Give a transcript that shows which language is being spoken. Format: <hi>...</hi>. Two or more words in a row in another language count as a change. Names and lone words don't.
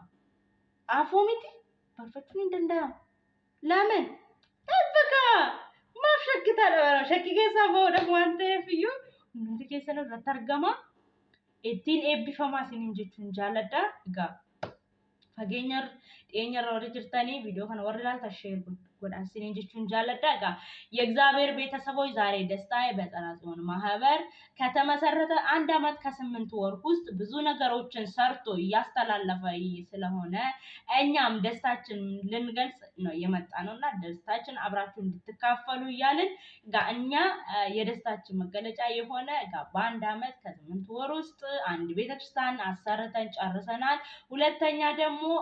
<om>Hafuu miti barfachuun hin danda'amu. Laamen dhaabbaka maaf shakkitaadha shakkii keessaa bahuudhaaf waan ta'eef iyyuu hundi keessan irratti argama. Ittiin eebbifamaa isiniin jechuun jaaladha. Egaa Fageenyar dhiyeenyarra warri jirtanii ቪዲዮ kana warri ilaaltan ሼር godhaa isiniin jechuun jaalladha.</om> <am>Egaa የእግዚአብሔር ቤተሰቦች ዛሬ ደስታዬ በጸና ጽዮን ማህበር ከተመሰረተ 1 ዓመት ከ8 ወር ውስጥ ብዙ ነገሮችን ሰርቶ እያስተላለፈ ስለሆነ እኛም ደስታችን ልንገልጽ ነው የመጣ ነውና ደስታችን አብራችሁ እንድትካፈሉ እያልን እኛ የደስታችን መገለጫ የሆነ በ1 ዓመት ከ8 ወር ውስጥ አንድ ቤተክርስቲያን አሰርተን ጨርሰናል። ሁለተኛ ደግሞ</am>